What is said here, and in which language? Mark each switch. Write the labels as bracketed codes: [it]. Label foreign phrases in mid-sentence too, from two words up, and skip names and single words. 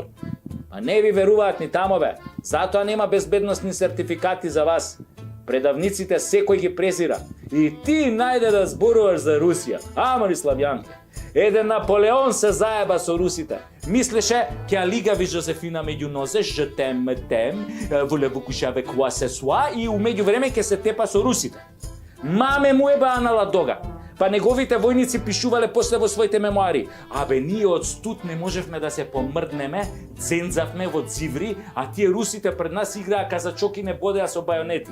[mk] Па не ви веруваат ни тамове, затоа нема безбедносни сертификати за вас. Предавниците секој ги презира. И ти најде да зборуваш за Русија. Ама ли, Славјанке? Еден Наполеон се заеба со русите. Мислеше ке алигави Жозефина меѓу нозе, [fr] je t'aime, voulez-vous coucher avec moi ce soir, [mk] и умеѓу време ке се тепа со русите. Маме му е баанала дога. Па неговите војници пишувале после во своите мемуари. Абе, ние од студ не можевме да се помрднеме, цензавме во циври, а тие русите пред нас играа казачоки не бодеа со бајонети.